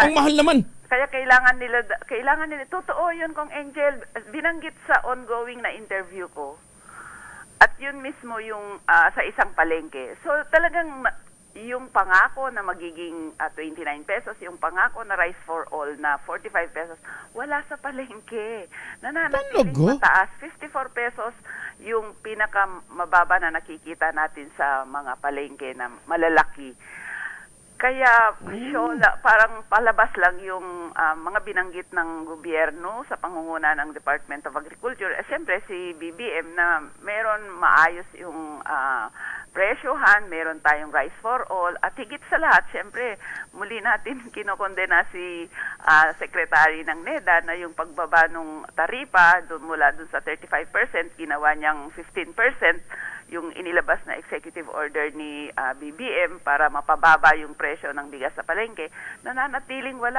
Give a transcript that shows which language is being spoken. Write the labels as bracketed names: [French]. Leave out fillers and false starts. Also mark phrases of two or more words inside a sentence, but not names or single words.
[Filipino] ang mahal naman. Kaya kailangan nila, totoo yun, Kong Angel, binanggit sa ongoing na interview ko. At yun mismo yung sa isang palengke. So talagang yung pangako na magiging 29 pesos, yung pangako na [English] rice for all [Filipino] na 45 pesos, wala sa palengke. Nananatiling mataas, 54 pesos yung pinakamababa na nakikita natin sa mga palengke na malalaki. Kaya parang palabas lang yung mga binanggit ng gobyerno sa pangunguna ng Department of Agriculture. Siyempre si BBM na meron maayos yung presyohan, meron tayong [English] rice for all, [Filipino] at higit sa lahat, siyempre, muli natin kinokondena si Secretary ng NEDA na yung pagbaba ng taripa mula dun sa 35%, ginawa niyang 15%. yung inilabas na [English] executive order [Filipino] ni BBM para mapababa yung presyo ng bigas sa palengke, nananatiling wala.